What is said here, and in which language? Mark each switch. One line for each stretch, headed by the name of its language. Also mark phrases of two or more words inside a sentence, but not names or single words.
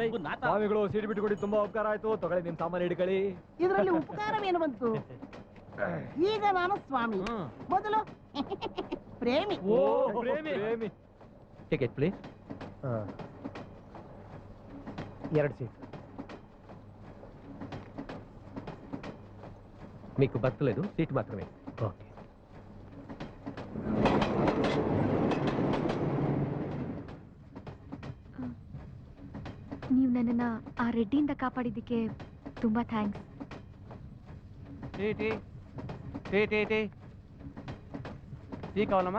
Kannada: ಸ್ವಾಮಿಗಳು ಸೀಟ್ ಬಿಟ್ಟು ಕೊಡಿ, ತುಂಬಾ ಉಪಕಾರ ಆಯ್ತು. ತಗೊಳ್ಳಿ, ನಿಮ್ ಸಾಮಾನು ಹಿಡ್ಕೊಳ್ಳಿ. ಇದರಲ್ಲಿ ಉಪಕಾರವೇನು ಬಂತು? ಈಗ ನಾನು ಸ್ವಾಮಿ, ಮೊದಲು ಪ್ರೇಮಿ. ಓ ಪ್ರೇಮಿ.
English: ticket please.
Kannada: 2 ಸೀಟ್.
Telugu: మీకు బట్టలేదు, సీట్ మాత్రమే.
Kannada: ಓಕೆ. ನೀವು ನನ್ನನ್ನ ಆ ರೆಡ್ಡಿಯಿಂದ ಕಾಪಾಡಿದ್ದಕ್ಕೆ ತುಂಬಾ ಥ್ಯಾಂಕ್ಸ್.
Telugu: టీ కావలమ్మ?